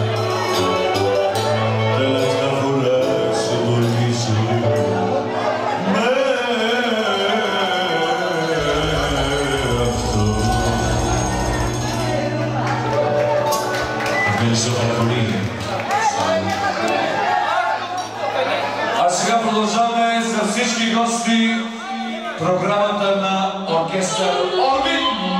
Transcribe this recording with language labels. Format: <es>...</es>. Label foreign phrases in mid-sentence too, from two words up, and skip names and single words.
<el>Τελευταία φορά σε βολίζω με αυτό. Ευχαριστώ πάρα πολύ.</el> <bg>А сега продължаваме за всички гости програмата на оркестър Орбит.</bg>